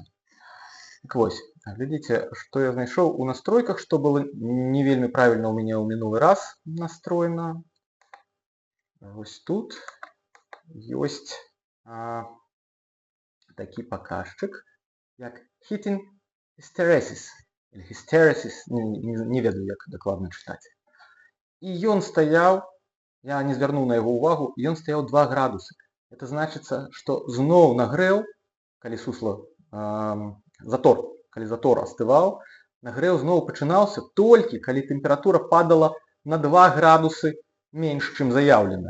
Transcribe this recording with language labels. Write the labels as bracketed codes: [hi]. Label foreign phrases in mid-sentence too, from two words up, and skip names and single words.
[be] Так вось, глядзіце, што я знайшоў у настройках, што было не вельмі правільна ў мяне ў мінулы раз настроена. Вось тут ёсць такі паказчык, як [en] heating hysteresis. [be] Hysteresis, не ведаю, як дакладна чытаць. І ён стаяў, я не звярнуў на яго ўвагу, ён стаяў 2 градусы. Это значыцца, што зноў нагрэў, калі сусла, калі затор астываў, нагрэў зноў пачынаўся толькі, калі тэмпература падала на 2 градусы менш, чым заяўленая.